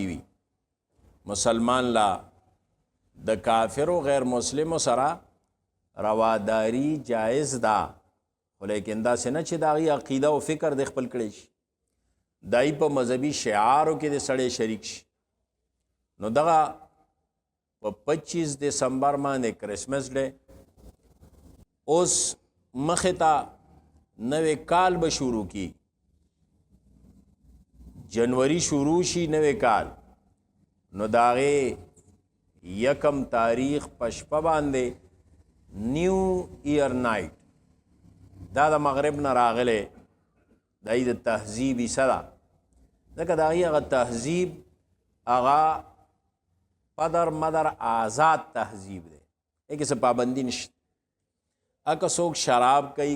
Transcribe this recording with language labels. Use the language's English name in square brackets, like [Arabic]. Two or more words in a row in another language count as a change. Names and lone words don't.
[Pashto] وي مسلمان لا د کافرو غیر مسلمو سره رواداری جایز ده خو لیکن داسې نه چې د هغوی عقیده او فکر د خپل کړی شي دای په مذهبي شعارو کې د سړی شریک شي نو دغه په 25 دسمبر باندې کرسمس ډے اوس مخې ته نوې کال به شروع کی جنوری شروع شي نوې کال نو د هغې 1 تاریخ په شپه باندې نیو ایئر نایټ دا د مغرب نه راغلی دای د تهذیب حصه ده ځکه د هغې هغه تهذیب هغه پدر مدر آزاد تهذیب دی هغې څه پابندي نشته اکه څوک شراب کوي